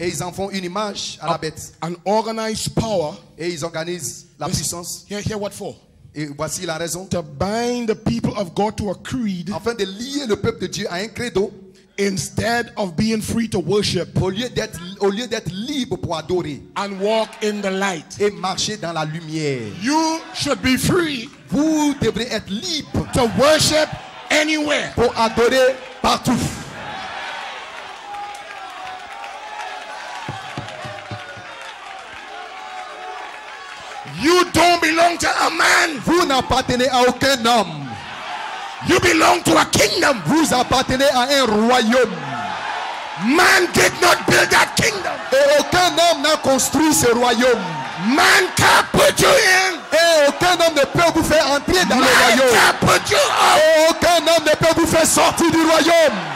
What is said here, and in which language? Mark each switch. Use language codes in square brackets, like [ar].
[fr] et ils en font une image à la bête. [en] an organized power. [fr] Et ils organisent la puissance. [en] Here what for? [fr] Et voici la raison. [en] To bind the people of God to a creed [fr] Afin de lier le peuple de Dieu à un credo, [en] instead of being free to worship [fr] au lieu d'être libre pour adorer [en] and walk in the light. [fr] et marcher dans la lumière. [en] You should be free [fr] Vous devrez être libre [en] to worship anywhere. [fr] pour adorer partout. [en] You don't belong to a man. [fr] Vous n'appartenez à aucun homme. [en] You belong to a kingdom. [fr] Vous appartenez à un royaume. [en] Man did not build that kingdom. [fr] Et aucun homme n'a construit ce royaume. [en] Man can't put you in. [fr] Et aucun homme ne peut vous faire entrer dans le [en] Man [fr] royaume. [en] can't put you out. [fr] Et aucun homme ne peut vous faire sortir du royaume.